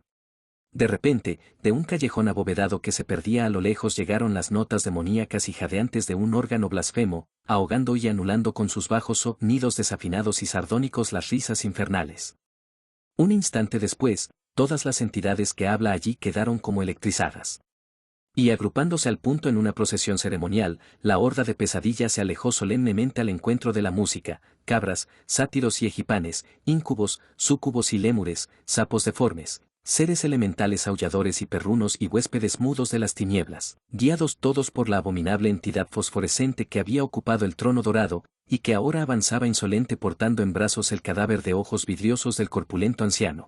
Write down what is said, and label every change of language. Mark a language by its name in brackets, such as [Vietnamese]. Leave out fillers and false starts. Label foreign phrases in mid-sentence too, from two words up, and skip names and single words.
[Spanish] De repente, de un callejón abovedado que se perdía a lo lejos llegaron las notas demoníacas y jadeantes de un órgano blasfemo, ahogando y anulando con sus bajos sonidos desafinados y sardónicos las risas infernales. Un instante después, todas las entidades que habla allí quedaron como electrizadas. Y agrupándose al punto en una procesión ceremonial, la horda de pesadillas se alejó solemnemente al encuentro de la música, cabras, sátiros y egipanes, íncubos, súcubos y lémures, sapos deformes, seres elementales aulladores y perrunos y huéspedes mudos de las tinieblas, guiados todos por la abominable entidad fosforescente que había ocupado el trono dorado, y que ahora avanzaba insolente portando en brazos el cadáver de ojos vidriosos del corpulento anciano.